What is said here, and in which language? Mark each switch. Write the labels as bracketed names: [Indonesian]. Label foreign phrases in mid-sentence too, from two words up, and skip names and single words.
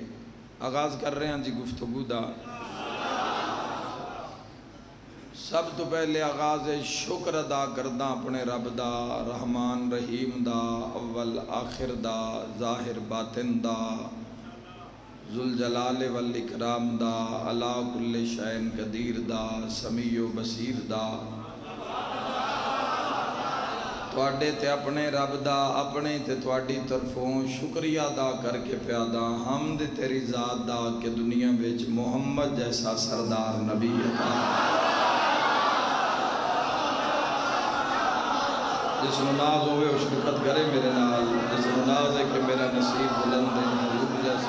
[Punjabi] آغاز کر رہے ہیں جی گفتگو دا۔ سب تو پہلے آغاز شکر ادا کردہ اپنے رب دا، رحمان رحیم دا، اول آخر دا، ظاہر باطن دا، [Arabic] ذوالجلال والاکرام [Punjabi] دا، [Arabic] علا کل شین قدیر [Punjabi] دا، سمیع و بصیر دا، تواڈے تے اپنے رب دا اپنے تے تواڈی طرفوں شکریہ ادا کر کے پیادا حمد تیری ذات دا کہ دنیا وچ محمد جیسا سردار نبی عطا۔ جس نو ناز ہوئے وہ شرکت کرے میرے نال، جس نو ناز ہے کہ میرا نصیب بلند ہے حضور جیسا۔